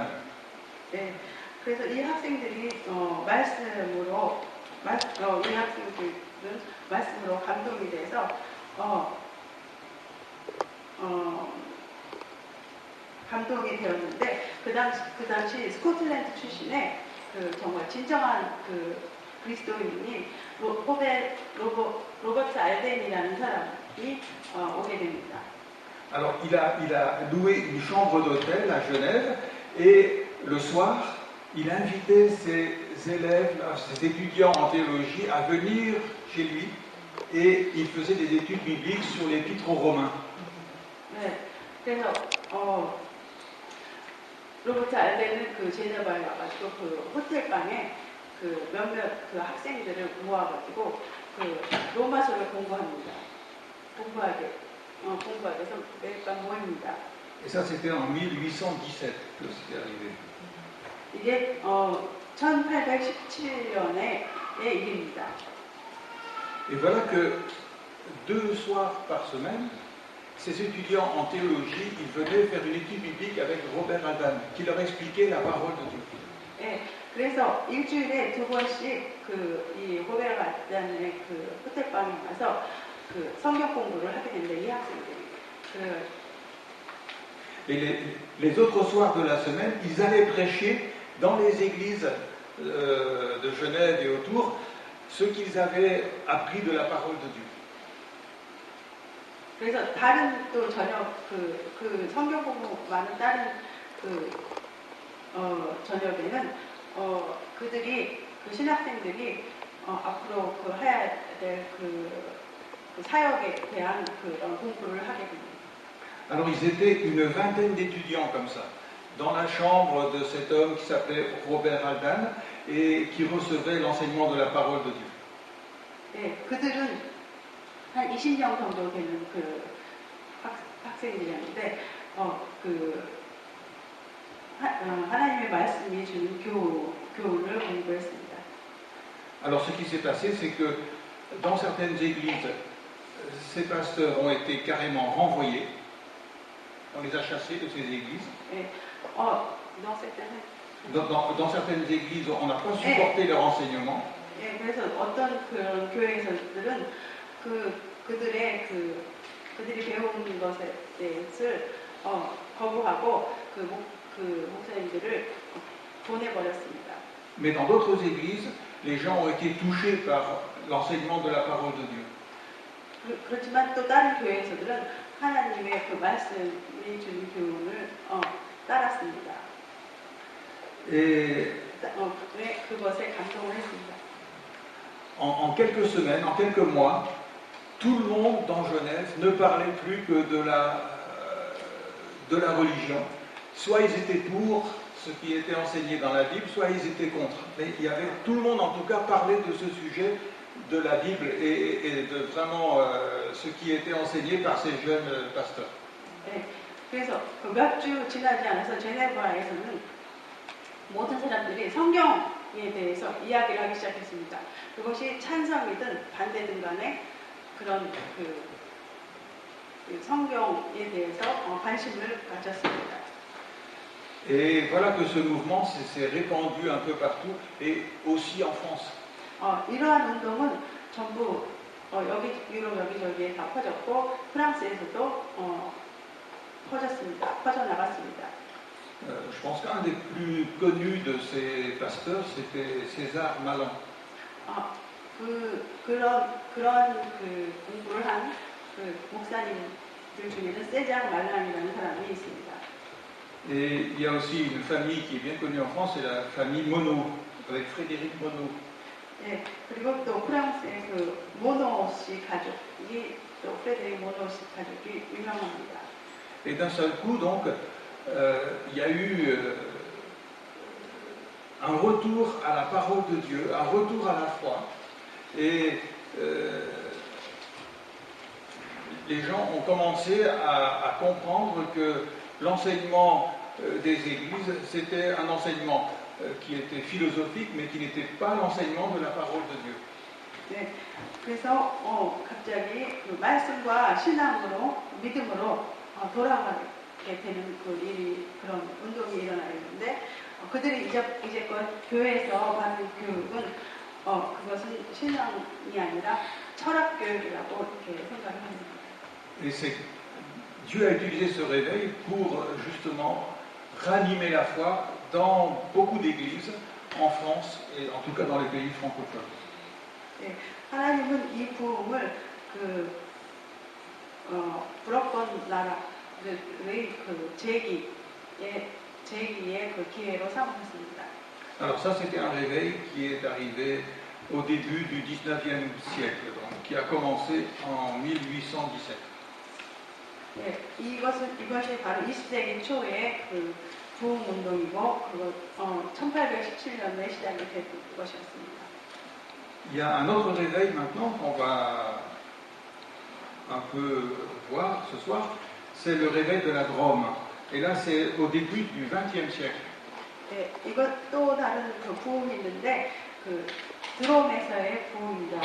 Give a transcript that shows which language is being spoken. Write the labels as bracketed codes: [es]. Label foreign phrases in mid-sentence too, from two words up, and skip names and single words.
[ko] 네, 그래서 이 학생들이 말씀으로 이 학생들은 말씀으로 감동이 돼서 감동이 되었는데 그 당시 스코틀랜드 출신의 정말 진정한 그리스도인이 로버트 알덴이라는 사람이 오게 됩니다. [fr] Alors il a loué une chambre d'hôtel à Genève et le soir il invitait ses élèves, ses étudiants en théologie à venir chez lui et il faisait des études bibliques sur l'épître aux Romains. [ko] 네, 그래서 로버트 알렌은 그 제네바에 와가지고 그 호텔 방에 그 몇몇 그 학생들을 모아가지고 그 로마서를 공부합니다. 공부하게 해서 매일 밤 모입니다. [fr] Et ça, c'était en 1817 que c'était arrivé. [ko] 이게 1817년의 일입니다. [fr] Et voilà que 2 soirs par semaine, ces étudiants en théologie, ils venaient faire une étude biblique avec Robert Aldan, qui leur expliquait la parole de Dieu. [ko] 네, 그래서 일주일에 2번씩 이 호베르 알단의 그 호텔방에 가서 그 성경 공부를 하게 됩니다. 이 학생들이. [fr] Et les autres soirs de la semaine, ils allaient prêcher dans les églises de Genève et autour ce qu'ils avaient appris de la parole de Dieu. [ko] 그래서 다른 또 저녁 그 성경 공부 많은 다른 저녁에는 그들이 그 신학생들이 앞으로 그 해야 될 그 사역에 대한 그런 공부를 하게 됩니다. [fr] Alors ils étaient une vingtaine d'étudiants comme ça, dans la chambre de cet homme qui s'appelait Robert Aldan et qui recevait l'enseignement de la parole de Dieu. [ko] 네, 그들은 한 20명 정도 되는 그 학생들이었는데 하나님의 말씀이 주는 교훈을 공부했습니다. [fr] Alors ce qui s'est passé, c'est que dans certaines églises, ces pasteurs ont été carrément renvoyés. On les a chassés de ces églises. [ko] 네, [fr] Dans certaines églises, on n'a pas supporté leur enseignement. [ko] 예, 그래서 어떤 그런 교회에서들은 그들이 배운 것에 대해서 거부하고 그 목사님들을 보내버렸습니다. [fr] Mais dans d'autres églises, les gens ont été touchés par l'enseignement de la parole de Dieu. [ko] 그렇지만 또 다른 교회에서들은 하나님의 그 말씀이 주는 교훈을 따랐습니다. 그것에 감동을 했습니다. [fr] En quelques semaines, en quelques mois, tout le monde dans Genève ne parlait plus que de la religion. Soit ils étaient pour ce qui était enseigné dans la Bible, soit ils étaient contre. Mais tout le monde en tout cas parlait de ce sujet de la Bible et de vraiment ce qui était enseigné par ces jeunes pasteurs. [ko] 네, 그래서 몇 주 지나지 않아서 제네바에서는 모든 사람들이 성경에 대해서 이야기를 하기 시작했습니다. 그것이 찬성이든 반대든 간에 그런 그 성경에 대해서 관심을 가졌습니다. [fr] Et voilà que ce mouvement s'est répandu un peu partout et aussi en France. [ko] 이러한 운동은 전부 유럽 여기저기에 다 퍼졌고 프랑스에서도 퍼져나갔습니다. [fr] Je pense qu'un des plus connus de ces pasteurs, c'était César Malan. [ko] 그런 공부를 한 목사님들 중에는 세장 말랑이라는 사람이 있습니다. [fr] Et il y a aussi une famille qui est bien connue en France, c'est la famille Monod, avec Frédéric Monod. [ko] 네, 그리고 또 프랑스의 그 모노 씨 가족이 또 프레데릭 모노 씨 가족이 유명합니다. [fr] Et d'un seul coup, donc, il y a eu un retour à la parole de Dieu, un retour à la foi. Et les gens ont commencé à comprendre que l'enseignement des églises, c'était un enseignement qui était philosophique, mais qui n'était pas l'enseignement de la parole de Dieu. [ko] 네, 그래서 갑자기 그 말씀과 신앙으로 믿음으로 돌아가게 되는 그런 운동이 일어나는데 그들이 이제껏 교회에서 받은 교육은 그것은 신앙이 아니라 철학 교육이라고 이렇게 생각을 합니다. [fr] Et Dieu a utilisé ce réveil pour justement ranimer la foi dans beaucoup d'églises en France et en tout cas dans les pays francophones. [ko] 네, 하나님은 이 부흥을 불어권 나라의 제기의 그 기회로 삼으셨습니다. [fr] Alors ça, c'était un réveil qui est arrivé au début du 19e siècle, donc, qui a commencé en 1817. [ko] 예, 이것이 바로 20세기 초에 그 부흥 운동이고, 1817년에 시작이 된 것이었습니다. [fr] Il y a un autre réveil maintenant qu'on va un peu voir ce soir, c'est le réveil de la Drôme. Et là, c'est au début du XXe siècle. [ko] 예, 이것 또 다른 그 부흥이 있는데, 그 드롬에서의 부흥입니다.